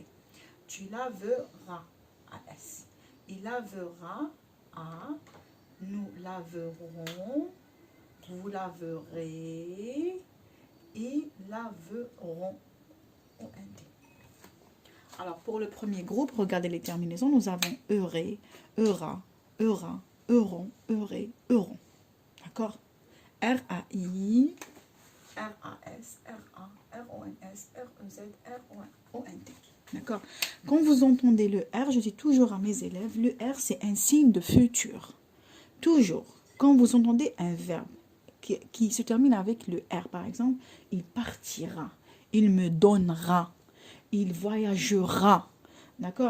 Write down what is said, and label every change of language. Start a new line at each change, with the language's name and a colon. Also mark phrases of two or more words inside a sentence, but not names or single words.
French: Tu laveras. A-S. Il lavera. A. Nous laverons. Vous laverez. Ils laveront. O-N-T. Alors, pour le premier groupe, regardez les terminaisons. Nous avons euré, eura, eura, euron, euré, euron. D'accord? R-A-I, R-A-S, R-A, R-O-N-S, R-E-Z, R-O-N-T. D'accord? Quand vous entendez le R, je dis toujours à mes élèves, le R, c'est un signe de futur. Toujours. Quand vous entendez un verbe qui se termine avec le R, par exemple, il partira, il me donnera, il voyagera, d'accord?